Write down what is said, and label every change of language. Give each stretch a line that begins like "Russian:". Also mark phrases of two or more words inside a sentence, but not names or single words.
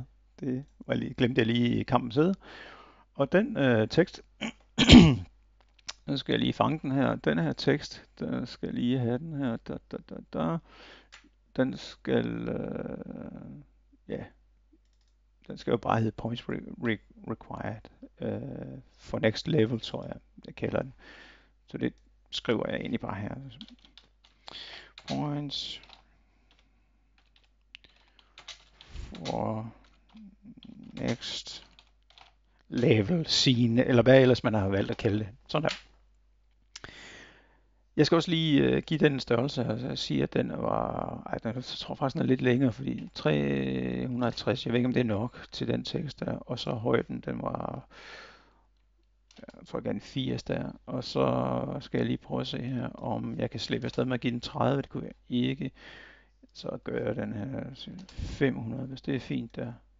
Danish: Det glemte jeg lige i kampens side. Og den tekst, nu skal jeg lige fange den her. Den her tekst, der skal jeg lige have den her. Den skal, den skal jo bare hedde
English: points required for next level,
Danish: tror jeg kalder den. Så det skriver jeg egentlig bare her.
English: Points for next level scene,
Danish: eller hvad ellers man har valgt at kalde det. Sådan der. Jeg skal også lige give den en størrelse, altså jeg siger, at den var, jeg tror faktisk den er lidt længere, fordi 350, jeg ved ikke om det er nok til den tekst der, og så højden, den var, jeg tror gerne 80 der, og så skal jeg lige prøve at se her, om jeg kan slippe afsted med at give den 30, det kunne jeg ikke, så gør jeg den her 500, hvis det er fint der.